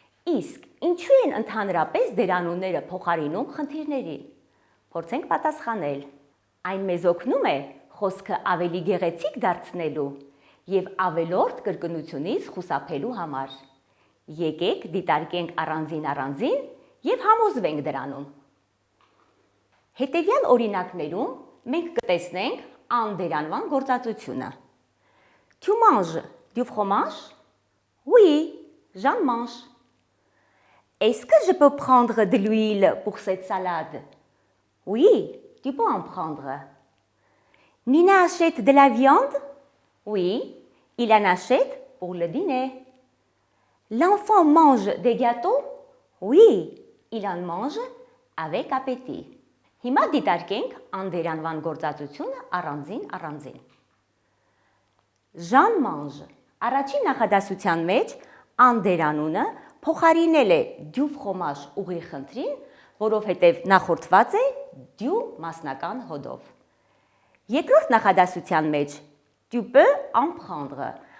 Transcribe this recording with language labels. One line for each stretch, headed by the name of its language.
Armenian: Իսկ ինչու են ընդհանրապես դերանունները փոխարինում խնդիրներին։ Փորձենք պատասխանել։ Այն մեզ օգնում է խոսքը ավելի գեղեցիկ դարձնելու եւ ավելորդ կրկնությունից խուսափելու համար։ Եկեք դիտարկենք առանձին եւ համոզվենք դրանում։ Հետևյալ օրինակներում մենք կտեսնենք անդերանվան գործածությունը։
French: Tu manges du fromage? Oui, j'en mange. Est-ce que je peux prendre de l'huile pour cette salade? Oui, tu peux en prendre. Nina achète de la viande? Oui, il en achète pour le dîner. L'enfant mange des gâteaux? Oui, il en mange avec appétit.
Armenian: Հիմա դիտարկենք անդերանվան գործածությունը առանձին։
French: Jean mange.
Armenian: Առաջին նախադասության մեջ անդերանունը փոխարինել է du fromage ուղիղ խնդրին, որովհետև նախորդված է du մասնական հոդով։ Երկրորդ նախադասության մեջ
French: tu peux en prendre.